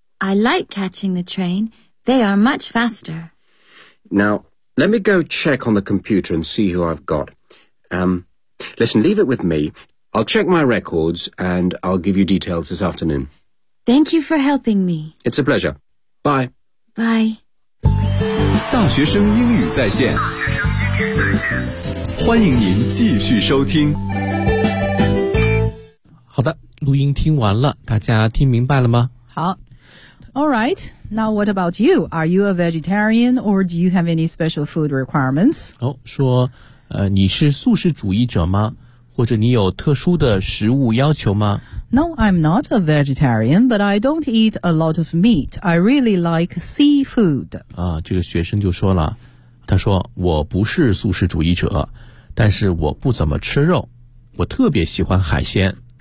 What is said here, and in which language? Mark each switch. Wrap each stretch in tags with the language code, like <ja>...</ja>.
<en>I like catching the train. They are much faster. Now, let me go check on the computer and see who I've got. Listen, leave it with me. I'll check my records and I'll give you details this afternoon. Thank you for helping me. It's a pleasure. Bye. Bye.</en> <zh>大学生英语在线，欢迎您继续收听。好的，录音听完了，大家听明白了吗？</zh> <en>好。All right, now what about you? Are you a vegetarian or do you have any special food requirements?</en> <zh>说你是素食主义者吗？或者你有特殊的食物要求吗？</zh> <en>No, I'm not a vegetarian, but I don't eat a lot of meat. I really like seafood.</en> <zh>这个学生就说了，他说我不是素食主义者，但是我不怎么吃肉，我特别喜欢海鲜。</zh>